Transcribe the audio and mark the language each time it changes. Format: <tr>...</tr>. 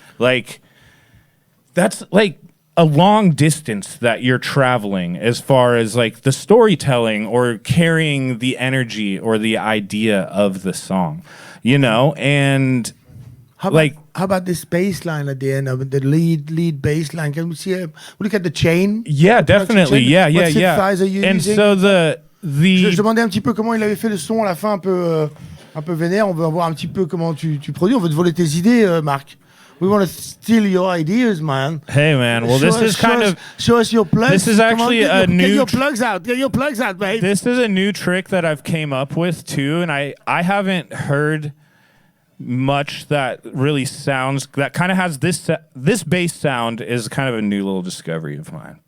<en>Like that's like a long distance that you're traveling as far as like the storytelling or carrying the energy or the idea of the song, you know? And how about this bass line at the end of the lead bass line? Can we see look at the chain? Yeah, definitely. Chain? Yeah. And so</en> <fr>je demandais un petit peu comment il avait fait le son à la fin, un peu vénère. On veut voir un petit peu comment tu produis. On veut te voler tes idées, Marc.</fr> <en>We want to steal your ideas, man. Hey, man. Well, show us your plugs. This is actually get your plugs out. Get your plugs out, babe. This is a new trick that I've came up with too, and I haven't heard much that really sounds that kind of has this bass sound is kind of a new little discovery of mine.</en>